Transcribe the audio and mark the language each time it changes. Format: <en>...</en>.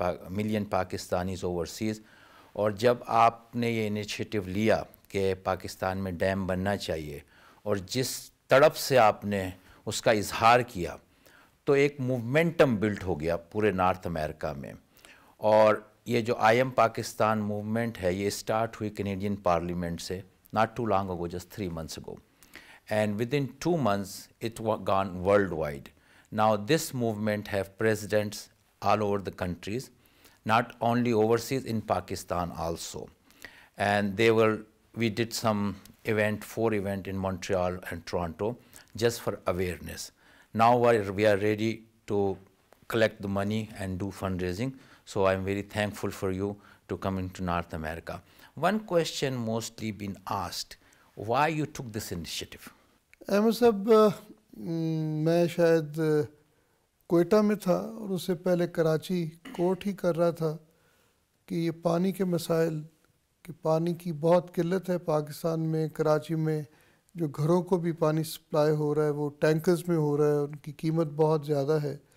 <ur>Million Pakistanis overseas, اور جب آپ نے یہ انیشیٹو لیا کہ پاکستان میں ڈیم بننا چاہیے اور جس تڑپ سے آپ نے اس کا اظہار کیا تو ایک موومنٹم بلٹ ہو گیا پورے نارتھ امریکہ میں۔ اور یہ جو آئی ایم پاکستان موومنٹ ہے یہ اسٹارٹ ہوئی کینیڈین پارلیمنٹ سے</ur> <en>Not too long ago, just 3 months ago. And within 2 months, it gone worldwide. Now this movement have presidents all over the countries, not only overseas, in Pakistan also. And we did some 4 event in Montreal and Toronto just for awareness. Now we are ready to collect the money and do fundraising. So I'm very thankful for you to come into North America. One question mostly been asked, why you took this initiative?</en> <ur>Ahmad صاحب، میں شاید کوئٹہ میں تھا اور اس سے پہلے Karachi court ہی کر رہا تھا کہ یہ پانی کے مسائل، کہ پانی کی بہت قلت ہے پاکستان میں۔ کراچی میں جو گھروں کو بھی پانی سپلائی ہو رہا ہے وہ ٹینکرز میں ہو رہا ہے، ان کی قیمت بہت زیادہ ہے۔</ur>